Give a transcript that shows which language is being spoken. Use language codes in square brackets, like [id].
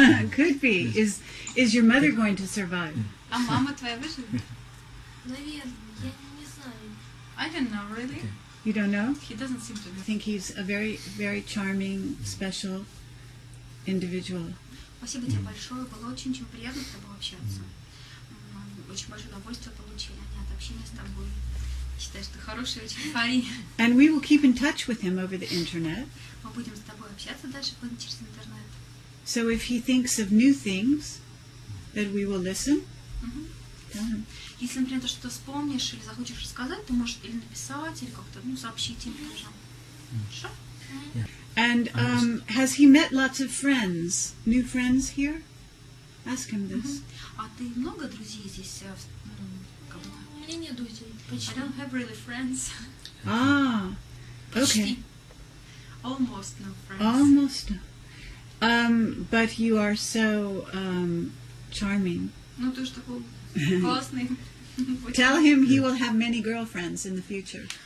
[en] Could be. Is your mother going to survive? [ru] А мама твоя выживет? Наверное. Я не знаю. [en] I don't know, really. Okay. You don't know? He doesn't seem to I be. think he's a very, very charming, special individual. [ru] Спасибо тебе большое. Было очень-очень приятно с тобой общаться. Очень большое удовольствие получили от общения с тобой. Считаю, что хороший очень парень. [en] And we will keep in touch with him over the internet. [ru] Мы будем с тобой общаться дальше через интернет. [en] So if he thinks of new things, that we will listen. Мгм. Tell him. [ru] Если, например, ты что-то вспомнишь или захочешь рассказать, ты можешь или написать, или как-то сообщить им тоже. Хорошо? [en] And has he met lots of friends, new friends here? Ask him this. [ru] А ты много друзей здесь? Как бы? У меня нет друзей. [en] I [ru] Почти. [en] don't have really friends. Ah, okay. [ru] Почти. [en] Almost no friends. Almost. But you are so charming. [ru] Ну, ты что такой классный. [en] Tell him he will have many girlfriends in the future.